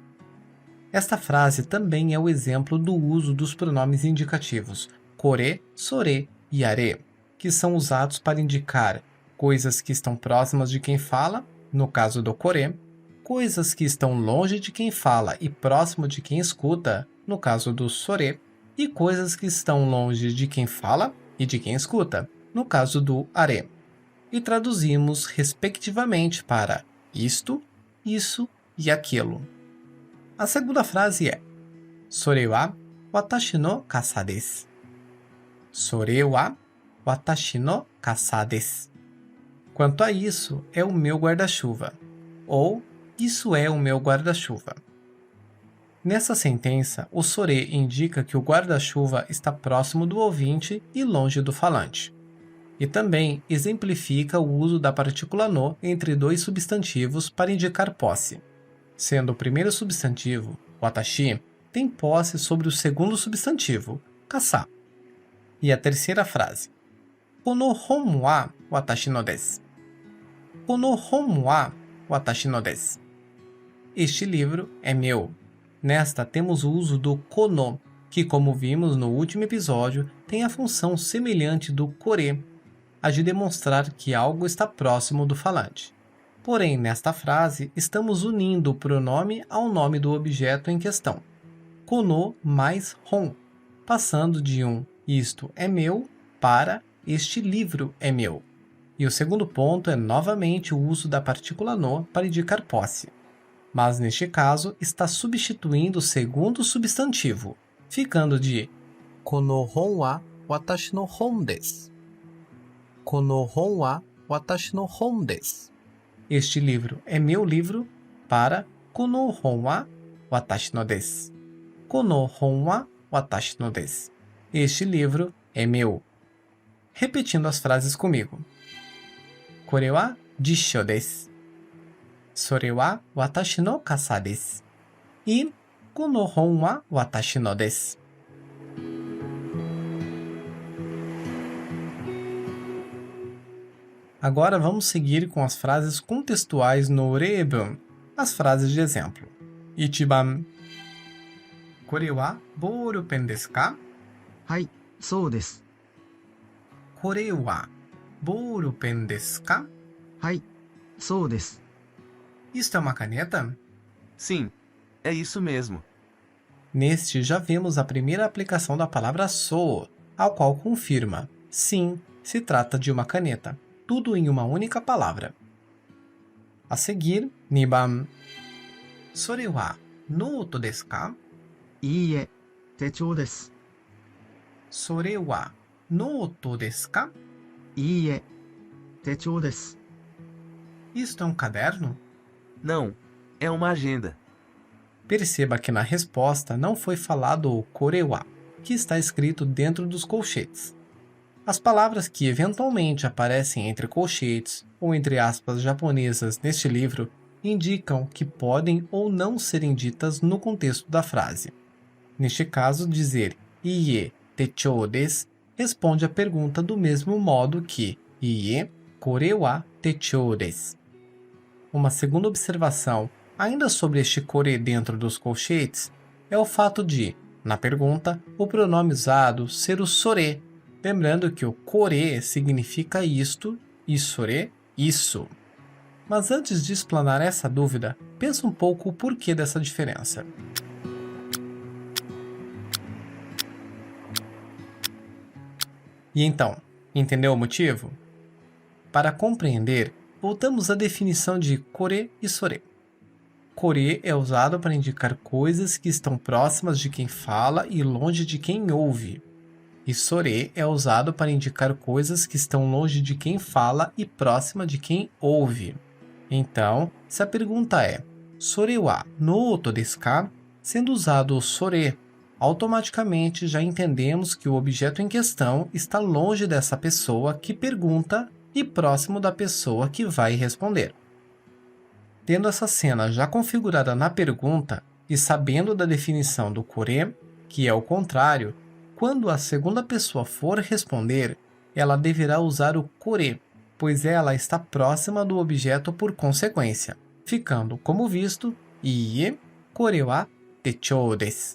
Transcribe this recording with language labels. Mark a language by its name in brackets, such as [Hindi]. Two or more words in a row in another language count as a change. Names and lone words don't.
[Portuguese] Esta frase também é o exemplo do uso dos pronomes indicativos [Japanese] これ、それ [Portuguese] e are, que são usados para indicar coisas que estão próximas de quem fala, no caso do kore, coisas que estão longe de quem fala e próximo de quem escuta, no caso do sore, e coisas que estão longe de quem fala e de quem escuta, no caso do are. E traduzimos respectivamente para isto, isso e aquilo. A segunda frase é [Japanese] それは私の傘です. それは私の傘です. [Portuguese] Quanto a isso, é o meu guarda-chuva, ou isso é o meu guarda-chuva. Nessa sentença, o sore indica que o guarda-chuva está próximo do ouvinte e longe do falante. E também exemplifica o uso da partícula no entre dois substantivos para indicar posse. Sendo o primeiro substantivo, watashi, tem posse sobre o segundo substantivo, kasa. E a terceira frase, [Japanese] この本は私のです. この本は私のです. [Portuguese] Este livro é meu. Nesta temos o uso do kono, que como vimos no último episódio, tem a função semelhante do kore, a de demonstrar que algo está próximo do falante. Porém, nesta frase, estamos unindo o pronome ao nome do objeto em questão. Kono mais hon, passando de um isto é meu para este livro é meu. E o segundo ponto é novamente o uso da partícula no para indicar posse. Mas neste caso está substituindo o segundo substantivo, ficando de [Japanese] この本は私の本です. この本は私の本です. [Portuguese] Este livro é meu livro para [Japanese] この本は私のです. この本は私のです. [Portuguese] Este livro é meu. Repetindo as frases comigo. [Japanese] これは辞書です. それは私の傘です. E この本は私のです. [Portuguese] Agora vamos seguir com as frases contextuais no reibun, as frases de exemplo. [Japanese] 一番. これはボールペンですか? はい、そうです。これはボールペンですか? はい、そうです。 [Portuguese] Isto é uma caneta? Sim, é isso mesmo. Neste já vemos a primeira aplicação da palavra sou, ao qual confirma, sim, se trata de uma caneta, tudo em uma única palavra. A seguir, niban. [Japanese] それはノートですか? いいえ、手帳です。それはノートですか? いいえ、手帳です。 [Portuguese] Isto é um caderno? Não, é uma agenda. Perceba que na resposta não foi falado o korewa, que está escrito dentro dos colchetes. As palavras que eventualmente aparecem entre colchetes ou entre aspas japonesas neste livro indicam que podem ou não serem ditas no contexto da frase. Neste caso, dizer [Japanese] いいえ手帳です [Portuguese] responde à pergunta do mesmo modo que [Japanese] いいえこれは手帳です. [Portuguese] Uma segunda observação, ainda sobre este kore dentro dos colchetes, é o fato de, na pergunta, o pronome usado ser o sore, lembrando que o kore significa isto e sore, isso. Mas antes de explanar essa dúvida, pensa um pouco o porquê dessa diferença. E então, entendeu o motivo? Para compreender, voltamos à definição de kore e sore. Kore é usado para indicar coisas que estão próximas de quem fala e longe de quem ouve. e sore é usado para indicar coisas que estão longe de quem fala e próxima de quem ouve. Então, se a pergunta é [Japanese] "それはノートですか?", [Portuguese] sendo usado o sore, automaticamente já entendemos que o objeto em questão está longe dessa pessoa que pergunta e próximo da pessoa que vai responder. Tendo essa cena já configurada na pergunta e sabendo da definição do kore, que é o contrário, quando a segunda pessoa for responder, ela deverá usar o kore, pois ela está próxima do objeto por consequência, ficando como visto [Japanese] "いいえ、これは手帳です".